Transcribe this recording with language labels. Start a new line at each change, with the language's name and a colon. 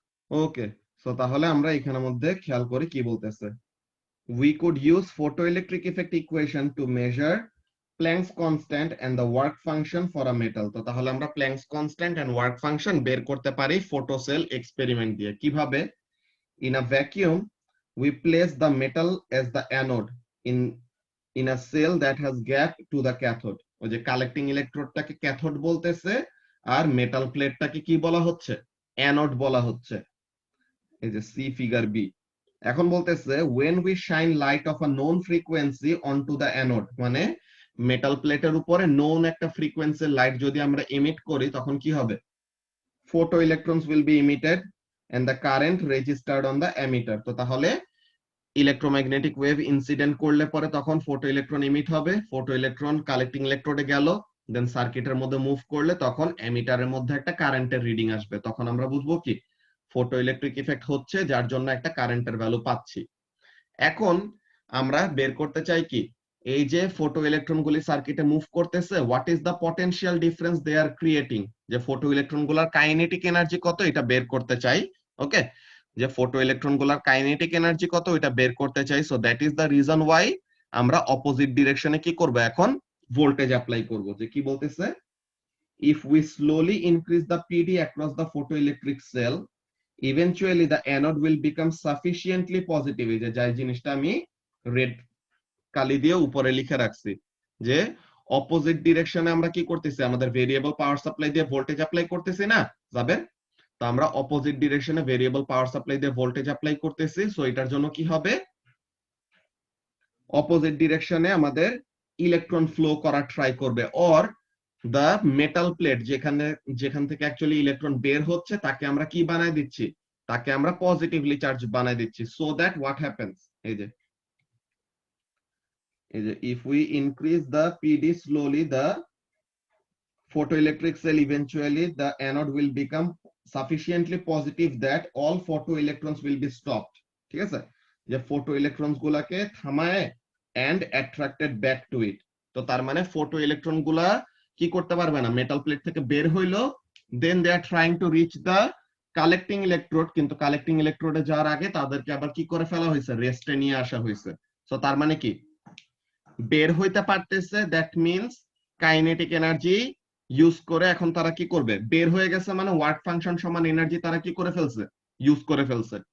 Bangla: ওকে, so তাহলে আমরা এখানের মধ্যে খেয়াল করি কি বলতেছে,
English: we could use photoelectric effect equation to measure Planck's constant and the work function for a metal.
Bangla: তো তাহলে আমরা
English: Planck's constant and work function
Bangla: বের করতে পারি ফটোসেল এক্সপেরিমেন্ট দিয়ে। কিভাবে?
English: In a vacuum we place the metal as the anode in a cell that has gap to the cathode.
Bangla: ওই যে কালেক্টিং ইলেকট্রোডটাকে ক্যাথোড বলতেছে আর মেটাল প্লেটটাকে কি বলা হচ্ছে, অ্যানোড বলা হচ্ছে। এই যে সি ফিগার বি।
English: এখন বলতেছে when we shine light of a known frequency onto the anode,
Bangla: মানে মেটাল প্লেটের উপরে নোন একটা ফ্রিকোয়েন্সির লাইট যদি আমরা এমিট করি তখন কি হবে,
English: photo electrons will be emitted and the current registered on the emitter.
Bangla: তো তাহলে ইলেকট্রোম্যাগনেটিক ওয়েভ ইনসিডেন্ট করলে পরে তখন ফটো ইলেকট্রন এমিট হবে, ফটো ইলেকট্রন কালেক্টিং ইলেকট্রোডে গেল, দেন সার্কিটের মধ্যে মুভ করলে তখন এমিটারের মধ্যে একটা কারেন্টের রিডিং আসবে, তখন আমরা বুঝবো কি ফটো ইলেকট্রিক ইফেক্ট হচ্ছে, যার জন্য একটা কারেন্টের ভ্যালু পাচ্ছি। এখন আমরা বের করতে চাই কি, এই যে ফটো ইলেকট্রন গুলি সার্কিটে মুভ করতেছে,
English: what is the potential difference they are creating,
Bangla: যে ফটো ইলেকট্রন গুলার কাইনেটিক এনার্জি কত এটা বের করতে চাই। ওকে, যে ফটো ইলেকট্রন গুলার কাইনেটিক এনার্জি কত এটা বের করতে চাই।
English: so that is the reason why
Bangla: আমরা অপোজিট ডিরেকশনে কি করব, এখন ভোল্টেজ অ্যাপ্লাই করব। যে কি বলতেছে,
English: if we slowly increase the PD across the photoelectric cell, eventually the anode will become sufficiently positive,
Bangla: এই যে যাই জিনিসটা আমি রেড কালি দিয়ে উপরে লিখে রাখছি, যে অপোজিট ডিরেকশনে আমরা কি করতেছি, আমাদের ভেরিয়েবল পাওয়ার সাপ্লাই দিয়ে ভোল্টেজ অ্যাপ্লাই করতেছি না যাবে, তো আমরা অপোজিট ডিরেকশনে ভেরিয়েবল পাওয়ার সাপ্লাই দিয়ে ভোল্টেজ অ্যাপ্লাই করতেছি। সো এটার জন্য কি হবে, অপোজিট ডিরেকশনে আমাদের ইলেকট্রন ফ্লো করা ট্রাই করবে, অর দা মেটাল প্লেট যেখান থেকে অ্যাকচুয়ালি ইলেকট্রন বের হচ্ছে তাকে আমরা কি বানাই দিচ্ছি, তাকে আমরা পজিটিভলি চার্জ বানাই দিচ্ছি।
English: so that what happens, এই যে if we increase the PD slowly, the photoelectric cell eventually the anode will become sufficiently positive that all photoelectrons will be stopped,
Bangla: ঠিক আছে,
English: যে photoelectrons গুলাকে থামায় and attracted back to it।
Bangla: তো তার মানে photoelectron গুলা কি করতে পারবে না, মেটাল প্লেট থেকে বের হইলো,
English: then they are trying to reach the
Bangla: collecting electrode, কিন্তু কালেক্টিং ইলেকট্রোডে যাওয়ার আগে তাদেরকে আবার কি করে ফেলা হয়েছে, রেস্টে নিয়ে আসা হয়েছে। সো তার মানে কি, বের হইতে পারতেছে, that means kinetic energy use করে এখন তারা কি করবে, বের হয়ে গেছে মানে ওয়ার্ক ফাংশন সমান এনার্জি তারা কি করে ফেলছে, ইউজ করে ফেলছে।